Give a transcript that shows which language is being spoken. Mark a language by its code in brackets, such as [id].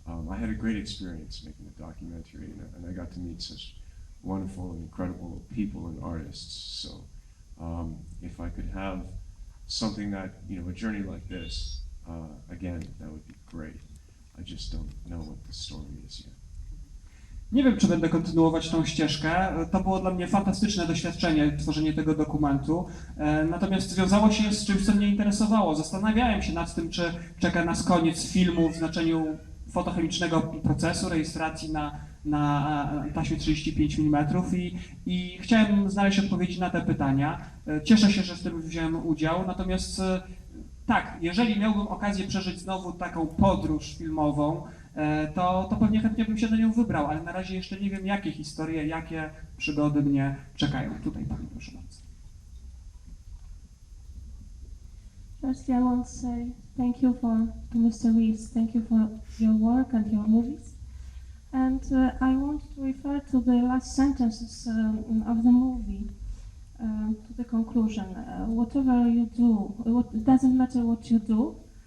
[en] I had a great experience making the documentary, and I got to meet such wonderful and incredible people and artists. So if I could have something that, you know, a journey like this, again, that would be great. I just don't know what the story is yet. [pl] Nie wiem, czy będę kontynuować tą ścieżkę. To było dla mnie fantastyczne doświadczenie, tworzenie tego dokumentu. Natomiast związało się z czymś, co mnie interesowało. Zastanawiałem się nad tym, czy czeka nas koniec filmu w znaczeniu fotochemicznego procesu rejestracji na taśmie 35 mm i chciałem znaleźć odpowiedzi na te pytania. Cieszę się, że w tym wziąłem udział, natomiast tak, jeżeli miałbym okazję przeżyć znowu taką podróż filmową, to pewnie chętnie bym się na nią wybrał, ale na razie jeszcze nie wiem, jakie historie, jakie przygody mnie czekają. Tutaj pani, proszę bardzo. [en] Firstly, I want to say thank you to Mr. Reeves. Thank you for your work and your movies. And I want to refer to the last sentences of the movie, to the conclusion. Whatever you do, it doesn't matter what you do.